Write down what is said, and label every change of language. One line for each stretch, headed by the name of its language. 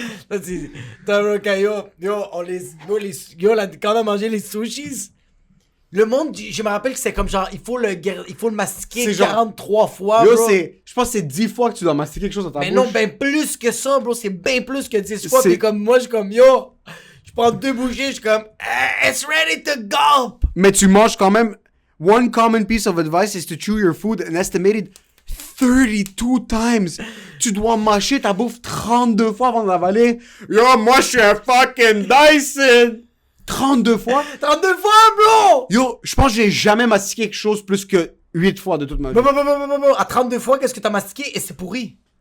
French: Là, t'as bro, quand on a mangé les sushis, le monde, je me rappelle que c'est comme genre, il faut le mastiquer C'est genre- 43 fois, Yo, bro. je pense que c'est 10 fois que tu dois mastiquer quelque chose dans ta Mais bouche. non, ben plus que ça, bro. C'est bien plus que 10 fois. C'est- Puis comme moi, je suis comme, yo, je prends 2 bouchées, je suis comme,
English: it's ready to gulp.
French: Mais tu manges quand même.
English: One common piece of advice is to chew your food an estimated 32 times.
French: Tu dois mâcher ta bouffe 32 fois avant de l'avaler. Yo, moi, je suis un fucking Dyson. 32 fois? 32 fois, bro! Yo, je pense que j'ai jamais mastiqué quelque chose plus que 8 fois de toute ma vie. Bon. À 32 fois, qu'est-ce que t'as mastiqué et c'est pourri?